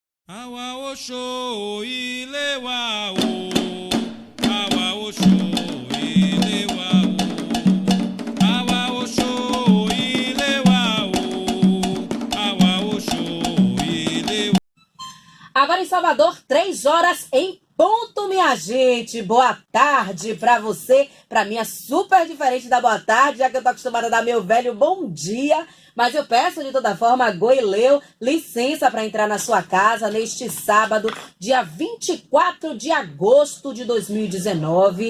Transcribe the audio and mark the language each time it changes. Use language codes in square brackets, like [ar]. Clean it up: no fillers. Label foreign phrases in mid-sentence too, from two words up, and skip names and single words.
[yo] Awa osho ile wa o, awa osho ile wa o, awa osho ile wa o, awa osho ile wa. [pt] Agora em Salvador, 3 horas em ponto, minha gente. Boa tarde pra você. Pra mim é super diferente da boa tarde, já que eu tô acostumada a dar meu velho bom dia. Mas eu peço de toda forma a Goileu licença para entrar na sua casa neste sábado, dia 24 de agosto de 2019.